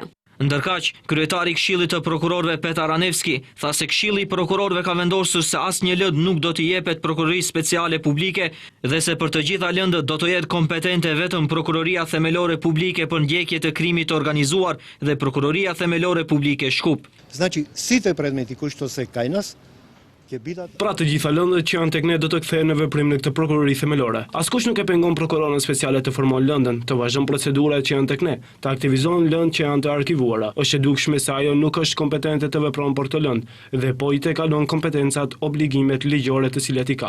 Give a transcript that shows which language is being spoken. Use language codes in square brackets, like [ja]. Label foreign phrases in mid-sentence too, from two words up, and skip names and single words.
[sq] Ndërkaq, kryetari i Këshillit të Prokurorëve Petar Anevski tha se Këshilli i Prokurorëve ka vendosur se asnjë lëndë nuk do t'i jepet Prokurorisë Speciale Publike dhe se për të gjitha lëndët do të jetë kompetente vetëm Prokuroria Themelore Publike për ndjekje të krimit të organizuar dhe Prokuroria Themelore Publike Shkup. [mk] Значи, сви те предмети који што се кај нас [sq] Pra të gjitha lëndët që janë tek ne do të kthehen në veprim në këtë prokurori themelore. Askush nuk e pengon prokurorën speciale të formon lëndën, të vazhdon procedurat që janë tek ne, të aktivizon lëndë që janë të arkivuara. Është e dukshme se ajo nuk është kompetente të vepron për të lëndë dhe po i tekalon kompetencat, obligimet ligjore të cilat i ka.